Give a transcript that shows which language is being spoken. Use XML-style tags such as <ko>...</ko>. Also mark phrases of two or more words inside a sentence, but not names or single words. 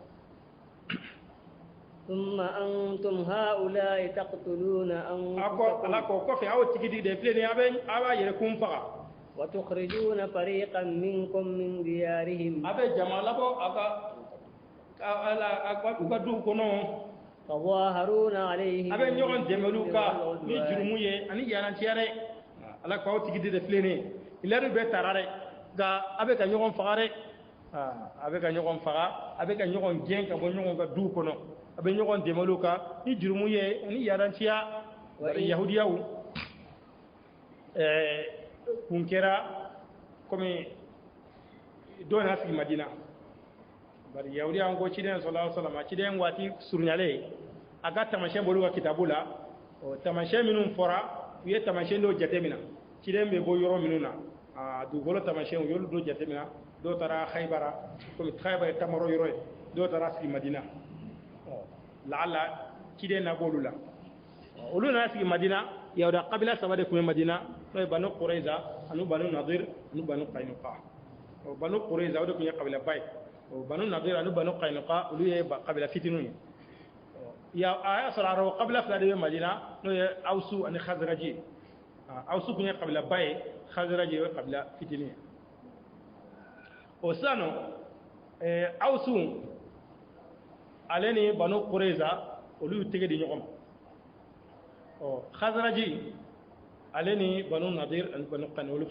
<ar>ثم أنتم هؤلاء تقتلون أنفسكم وتخرجون فريقا منكم من ديارهم تظاهرون عليهم</ar> <bm>abe ɲɔgɔn dɛmɛlu kan ni jurumu ye ni yaranciya bari yahudiyaw kun kɛra komi dɔ na sigi madina bari yahudiyaw ko ciden</bm> <ar>صلى الله عليه وسلم</ar> <bm>ciden waati surunyale a ka tamasiyɛn bolu ka kitabu la o tamasiyɛn minnu fɔra u ye tamasiyɛn dɔw jatemina ciden bɛ bɔ yɔrɔ minnu na dugukolo tamasiyɛn u y'olu dɔw jatemina dɔw taara Khaybara komi Khaybara ye tamarɔ yɔrɔ ye dɔw taara sigi madina laala ciden na bolu la olu nana sigi madina yahuda kabila saba de kun bɛ madina n'o ye banu qurayza ani banu nadir ani banu qaynuqa banu qurayza o de kun ye kabila ba ye banu nadir ani banu qaynuqa olu ye kabila fitininw ye a y'a sɔrɔ a rɔ kabila fila de bɛ madina n'o ye awusu ani khazraji awusu kun ye kabila ba ye khazraji o ye kabila fitinin ye o sisan nɔ awusu ale ni banu qurayza olu y'u tɛgɛ di ɲɔgɔn ma khazraji ale ni banu nadir ani banu qani olu fana</bm>